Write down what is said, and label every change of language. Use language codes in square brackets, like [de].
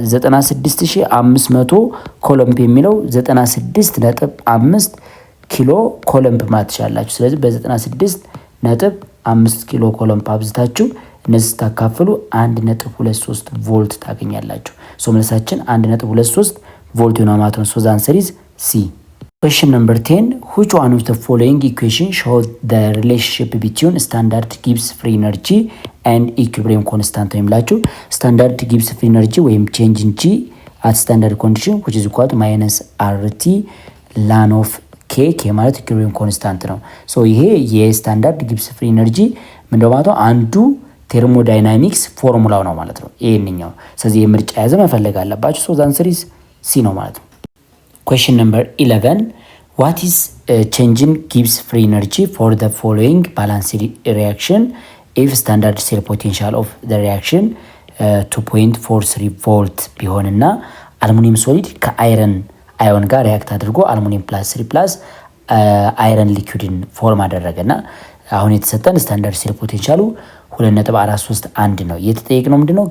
[am] 96500 ኮሎምብ የሚለው 96.5 ኪሎ ኮሎምብ ማለት ትችላላችሁ። ስለዚህ በ96.5 ኪሎ ኮሎምብ አብዝታችሁ እነዚህ ስታካፍሉ 1.23 ቮልት ታገኛላችሁ። ሶ መልሳችን 1.23 ቮልት ይሆናል ማለት ነው። [en] ሶ ዘ አንሰር ኢዝ ሲ። Question number 10. Which one of the following equation shows the relationship between standard Gibbs free energy and equilibrium constant? [am] የሚላችሁ [en] standard Gibbs free energy ወይም change in G at standard condition which is equal to minus RT ln of K ማለት equilibrium constant [am] ነው። ሶ ይሄ የስታንዳርድ ጊብስ ፍሪ ኤነርጂ ምንድነው ማለት ነው? አንዱ ቴርሞዳይናሚክስ ፎርሙላው ነው ማለት ነው ይሄንኛው። ስለዚህ የምርጫ ያዘ መፈለግ አለባችሁ። [en] ሶ ዘ አንሰር ኢዝ ሲ [am] ነው ማለት ነው። [en] Question number 11. What is changing Gibbs free energy for the following balanced reaction if standard cell potential of the reaction 2.43 volt [am] ቢሆንና አልሙኒየም ሶሊድ ከአይረን አዮን ጋር ሪያክት አድርጎ አልሙኒየም ፕላስ 3 ፕላስ አይረን ሊኩዊድን ፎርም አደረገና አሁን የተሰጠን ስታንዳርድ ሴል ፖቴንሻሉ 2.431 ነው። የተጠየቅነው ምንድነው?